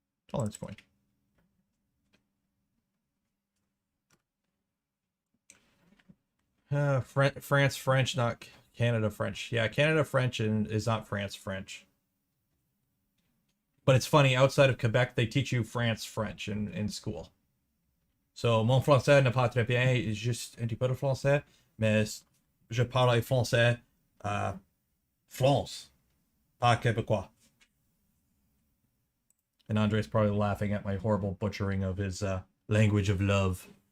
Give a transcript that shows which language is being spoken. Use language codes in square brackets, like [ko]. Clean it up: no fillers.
[en] Tolerance coin. France French, not Canada French. Yeah, Canada French is not France French. But it's funny, outside of Quebec, they teach you France French in school. [fr] So, mon français n'est pas très bien, juste un petit peu de français, mais je parle français France, pas québécois. [en] And Andre's probably laughing at my horrible butchering of his language of love.